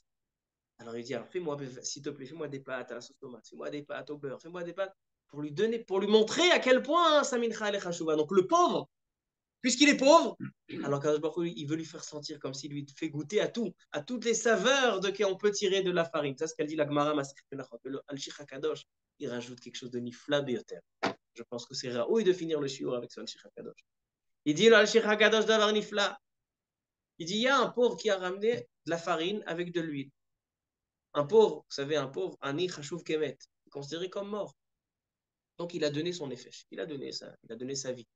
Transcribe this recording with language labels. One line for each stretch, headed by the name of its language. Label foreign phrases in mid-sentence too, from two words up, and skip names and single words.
French: Alors, il dit, alors, fais-moi, s'il te plaît, fais-moi des pâtes à la sauce tomate, fais-moi des pâtes au beurre, fais-moi des pâtes pour lui donner, pour lui montrer à quel point sa mincha est chashouva. Donc, le pauvre, puisqu'il est pauvre, alors
Hebrew: קדוש ברוך הוא,
French: il veut lui faire sentir comme s'il lui fait goûter à tout, à toutes les saveurs qu'on peut tirer de la farine. C'est ce qu'elle dit la Gemara Masechet Menachot. Le Al-Shich HaKadosh, il rajoute quelque chose de
Hebrew: נפלא ביותר.
French: Je pense que c'est raoui de finir le shiur avec ce Al-Shich HaKadosh. Il dit le Al-Shich HaKadosh d'avoir nifla. Il dit il y a un pauvre qui a ramené de la farine avec de l'huile. Un pauvre, vous savez, un pauvre,
Hebrew: עני חשוב כמת,
French: considéré comme mort. Donc il a donné son effet, il a donné sa vie.